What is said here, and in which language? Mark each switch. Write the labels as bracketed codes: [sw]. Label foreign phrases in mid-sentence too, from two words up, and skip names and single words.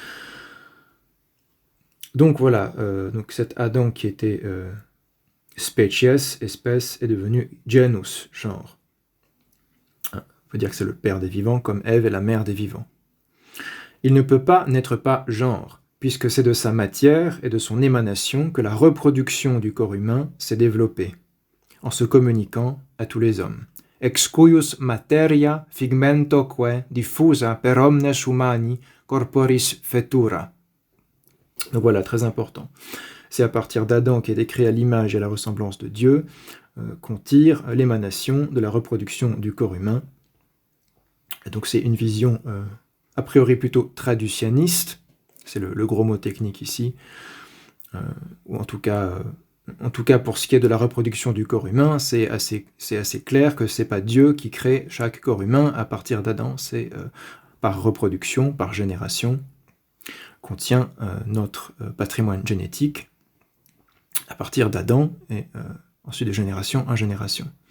[fr] Donc voilà, donc cet Adam qui était species, espèce, est devenu genus, genre. On peut dire que c'est le père des vivants, comme Ève est la mère des vivants. Il ne peut pas n'être pas genre, puisque c'est de sa matière et de son émanation que la reproduction du corps humain s'est développée, en se communiquant à tous les hommes. [la] Ex cuius materia figmentoque diffusa per omnes humani corporis fetura. [fr] Donc voilà, très important. C'est à partir d'Adam qui est décrit à l'image et à la ressemblance de Dieu qu'on tire l'émanation de la reproduction du corps humain. Et donc c'est une vision [la] a priori [fr] plutôt traducianiste, c'est le gros mot technique ici, ou en tout cas pour ce qui est de la reproduction du corps humain, c'est assez clair que c'est pas Dieu qui crée chaque corps humain à partir d'Adam, c'est par reproduction, par génération, qu'on tient notre patrimoine génétique à partir d'Adam et ensuite de génération en génération.